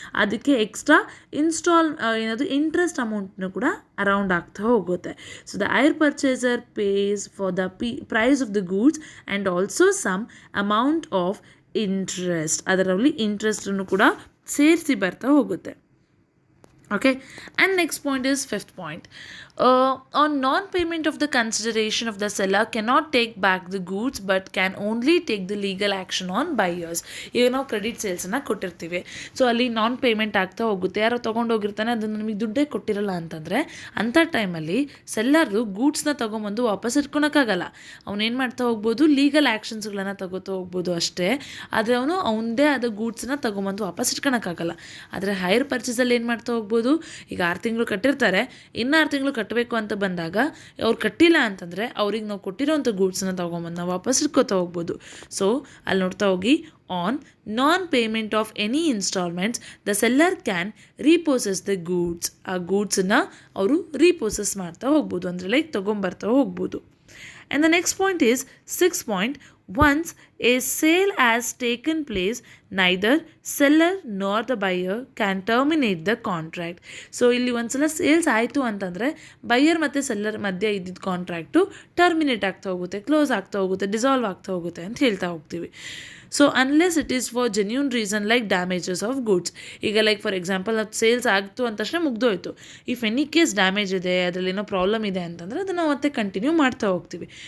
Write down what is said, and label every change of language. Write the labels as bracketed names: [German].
[Kannada] ಅದಕ್ಕೆ ಎಕ್ಸ್ಟ್ರಾ ಏನದು ಇಂಟ್ರೆಸ್ಟ್ ಅಮೌಂಟ್ನು ಕೂಡ ಅರೌಂಡ್ ಆಗ್ತಾ ಹೋಗುತ್ತೆ. [English] so the hire purchaser pays for the price of the goods and also some amount of interest, [Kannada] ಅದರಲ್ಲಿ ಇಂಟ್ರೆಸ್ಟನ್ನು ಕೂಡ ಸೇರಿಸಿ ಬರ್ತಾ ಹೋಗುತ್ತೆ. [English] Okay, and next point is fifth point. On non-payment of the consideration of the seller cannot take back the goods but can only take the legal action on buyers. [Kannada] ಈಗ ನಾವು credit ಸೇಲ್ಸನ್ನು ಕೊಟ್ಟಿರ್ತೀವಿ, so ಅಲ್ಲಿ ನಾನ್ payment ಆಗ್ತಾ ಹೋಗುತ್ತೆ, ಯಾರೋ ತೊಗೊಂಡೋಗಿರ್ತಾನೆ, ಅದನ್ನು ನಮಗೆ ದುಡ್ಡೇ ಕೊಟ್ಟಿರಲ್ಲ ಅಂತಂದರೆ ಅಂಥ ಟೈಮಲ್ಲಿ ಸೆಲ್ಲರ್ದು ಗೂಡ್ಸ್ನ ತೊಗೊಂಬಂದು ವಾಪಸ್ ಇಟ್ಕೊಳಕ್ಕಾಗಲ್ಲ. ಅವನೇನು ಮಾಡ್ತಾ ಹೋಗ್ಬೋದು, ಲೀಗಲ್ ಆ್ಯಕ್ಷನ್ಸ್ಗಳನ್ನು ತಗೋತಾ ಹೋಗ್ಬೋದು ಅಷ್ಟೇ. ಆದರೆ ಅವನು ಅವನದೇ ಆದ ಗೂಡ್ಸನ್ನ ತೊಗೊಂಬಂದು ವಾಪಸ್ ಇಟ್ಕೊಳಕ್ಕಾಗಲ್ಲ. ಆದರೆ ಹೈರ್ ಪರ್ಚೇಸಲ್ಲಿ ಏನು ಮಾಡ್ತಾ ಹೋಗ್ಬೋದು, ಈಗ 6 ತಿಂಗಳು ಕಟ್ಟಿರ್ತಾರೆ, ಇನ್ನು 6 ತಿಂಗಳು ಕಟ್ಟಬೇಕು ಅಂತ ಬಂದಾಗ ಅವ್ರು ಕಟ್ಟಿಲ್ಲ ಅಂತಂದರೆ ಅವ್ರಿಗೆ ನಾವು ಕೊಟ್ಟಿರೋಂಥ ಗೂಡ್ಸನ್ನ ತೊಗೊಂಬಂದು ನಾವು ವಾಪಸ್ ಇಟ್ಕೋತಾ ಹೋಗ್ಬೋದು. ಸೊ ಅಲ್ಲಿ ನೋಡ್ತಾ ಹೋಗಿ, [English] On non payment of any instalments the seller can repossess the goods. [Kannada] ಆ ಗೂಡ್ಸನ್ನ ಅವರು ರೀಪೋಸೆಸ್ ಮಾಡ್ತಾ ಹೋಗ್ಬೋದು, ಅಂದರೆ ಲೈಕ್ ತೊಗೊಂಬರ್ತಾ ಹೋಗ್ಬೋದು. [English] And the next point is 6th point. Once a sale has taken place, neither seller nor the buyer can terminate the contract. [Kannada] So ಇಲ್ಲಿ ಒಂದ್ಸಲ sales ಆಯಿತು ಅಂತಂದರೆ ಬೈಯರ್ ಮತ್ತು ಸೆಲ್ಲರ್ ಮಧ್ಯೆ ಇದ್ದಿದ್ದ ಕಾಂಟ್ರಾಕ್ಟು ಟರ್ಮಿನೇಟ್ ಆಗ್ತಾ ಹೋಗುತ್ತೆ, ಕ್ಲೋಸ್ ಆಗ್ತಾ ಹೋಗುತ್ತೆ, ಡಿಸಾಲ್ವ್ ಆಗ್ತಾ ಹೋಗುತ್ತೆ ಅಂತ ಹೇಳ್ತಾ ಹೋಗ್ತೀವಿ. [English] So unless it is for genuine reason like damages of goods. [Kannada] ಈಗ ಲೈಕ್ ಫಾರ್ ಎಕ್ಸಾಂಪಲ್ ಅದು ಸೇಲ್ಸ್ ಆಗ್ತು ಅಂದ ತಕ್ಷಣ ಮುಗ್ದೋಯ್ತು. [English] if any case [Kannada] ಡ್ಯಾಮೇಜ್ ಇದೆ, ಅದರಲ್ಲಿ ಏನೋ ಪ್ರಾಬ್ಲಮ್ ಇದೆ ಅಂತಂದರೆ ಅದನ್ನು ಮತ್ತೆ ಕಂಟಿನ್ಯೂ ಮಾಡ್ತಾ ಹೋಗ್ತೀವಿ.